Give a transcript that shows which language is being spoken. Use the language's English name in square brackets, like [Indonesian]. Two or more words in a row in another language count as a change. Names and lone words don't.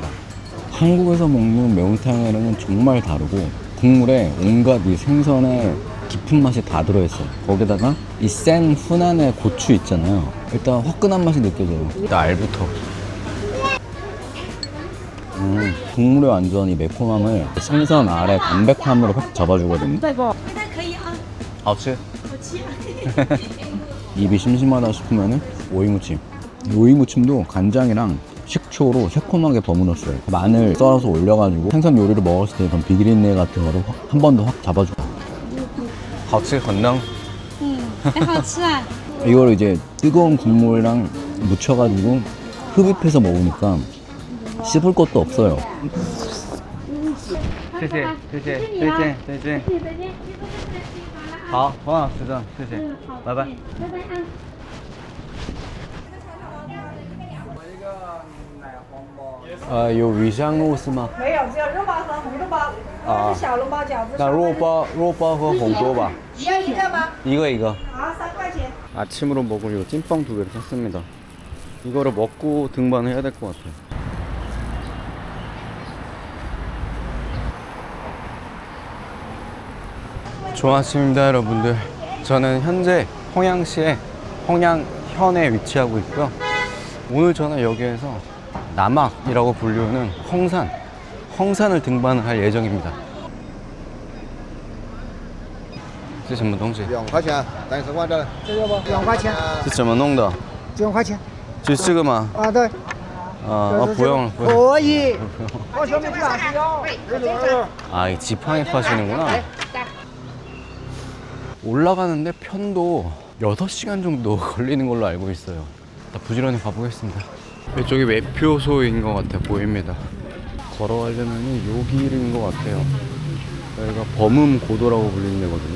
[Korean] 한국에서 먹는 매운탕이랑은 정말 다르고 국물에 온갖 이 생선의 깊은 맛이 다 들어있어요. 거기다가 이 센 훈안의 고추 있잖아요. 일단 화끈한 맛이 느껴져요. 일단 알부터. 국물에 완전 이 매콤함을 생선 알의 담백함으로 확 잡아주거든요. [Chinese] 可以啊，好吃. 我吃。 [Korean] 입이 심심하다 싶으면은 오이무침. 이 오이무침도 간장이랑 식초로 새콤하게 버무렸어요. 마늘 썰어서 올려가지고 생선 요리를 먹었을 때 그런 비린내 같은 거를 한 번 더 확 잡아줘요. [Chinese] 好吃,很嫩. 很好吃啊。 [Korean] 이걸 이제 뜨거운 국물이랑 묻혀가지고 흡입해서 먹으니까 씹을 것도 없어요. [Chinese] 谢谢，再见。好，黄老师的，谢谢，拜拜。有鱼香肉丝吗？没有，只有肉包和红豆包。啊小笼包饺子。那肉包和红豆吧。一样一个吗？ [Korean] 이거. [Chinese] 好，3块钱。 [Korean] 아침으로 먹을 요 찐빵 2개를 샀습니다. 이거를 먹고 등반을 해야 될 것 같아요. 좋은 아침입니다, 여러분들. 저는 현재 홍양시의 홍양현에 위치하고 있고요. 오늘 저는 여기에서 남악이라고 불리우는 홍산을 등반을 할 예정입니다. [Chinese] 这什么东西？ 2块钱，等10块的。这个不，2块钱，是怎么弄的？ 2块钱。就是这个吗？啊，对。不用了，不用。可以。我小妹去哪去要？ [Korean] 아, 이 지팡이 파시는구나. 올라가는데 편도 6시간 정도 걸리는 걸로 알고 있어요. 일단 부지런히 가보겠습니다. 이쪽이 매표소인 것 같아 보입니다. 걸어가려면 요 길인 것 같아요. 여기가 범음고도라고 불리는 데거든요.